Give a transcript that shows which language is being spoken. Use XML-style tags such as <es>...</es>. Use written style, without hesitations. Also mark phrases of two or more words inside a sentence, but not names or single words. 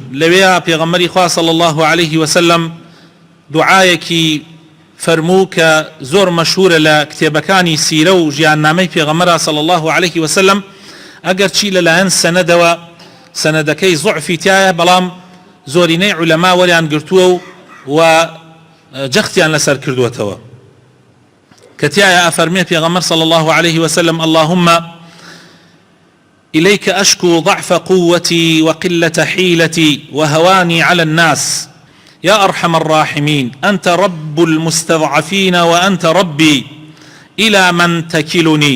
<ckb>لەوێ پێغەمبەری خوا</ckb> <ar>صلی الله عليه وسلم</ar> <ckb>دوعایەکی فەرموو کە زۆر مەشهورە لە کتێبەکانی سیرە و ژیاننامەی پێغەمبەر</ckb> <ar>صلی الله عليه وسلم،</ar> <ckb>ئەگەر چی لەلایەن سەنەدەوە سەنەدەکەی زوعفی تایە، بەڵام زۆرینەی عولەما وەریان گرتووە و جەختیان لەسەر کردووەتەوە، کە تایە ئەفەرمێ پێغەمبەر</ckb> <ar>صلی الله عليه وسلم: اللهم إليك أشكو ضعف قوتي وقلة حيلتي وهواني على الناس يا أرحم الراحمين، أنت رب المستضعفين وأنت ربي، إلى من تكلني؟</ar>